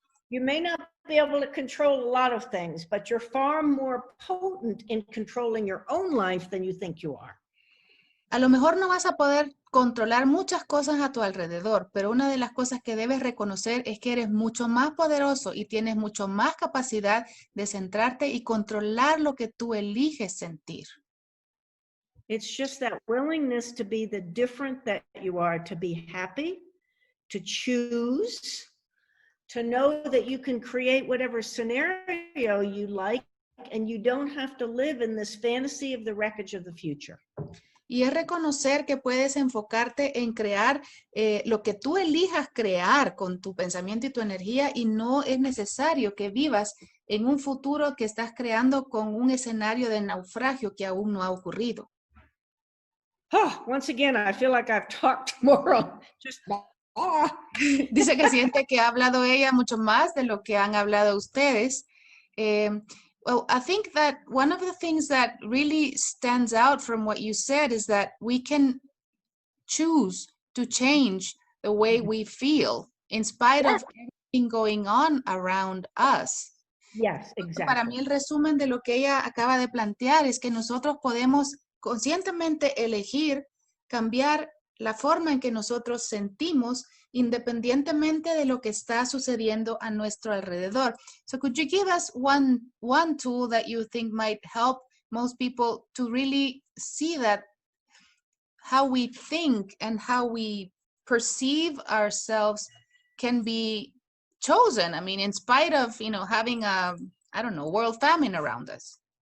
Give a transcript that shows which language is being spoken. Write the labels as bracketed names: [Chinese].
[English] You may not be able to control a lot of things, but you're far more potent in controlling your own life than you think you are. [Spanish] A lo mejor no vas a poder controlar muchas cosas a tu alrededor, pero una de las cosas que debes reconocer es que eres mucho más poderoso y tienes mucho más capacidad de centrarte y controlar lo que tú eliges sentir. [English] It's just that willingness to be the different that you are, to be happy, to choose, to know that you can create whatever scenario you like, and you don't have to live in this fantasy of the wreckage of the future. [Spanish] Y es reconocer que puedes enfocarte en crear lo que tú elijas crear con tu pensamiento y tu energía y no es necesario que vivas en un futuro que estás creando con un escenario de naufragio que aún no ha ocurrido. [English] Once again, I feel like I've talked more on just [Spanish] Dice que siente que ha hablado ella mucho más de lo que han hablado ustedes. [English] Well, I think that one of the things that really stands out from what you said is that we can choose to change the way we feel in spite of everything going on around us. Yes, exactly. [Spanish] Para mí el resumen de lo que ella acaba de plantear es que nosotros podemos conscientemente elegir cambiar la forma en que nosotros sentimos independientemente de lo que está sucediendo a nuestro alrededor. [English] So could you give us one tool that you think might help most people to really see that how we think and how we perceive ourselves can be chosen? I mean, in spite of, having a, I don't know, world famine around us.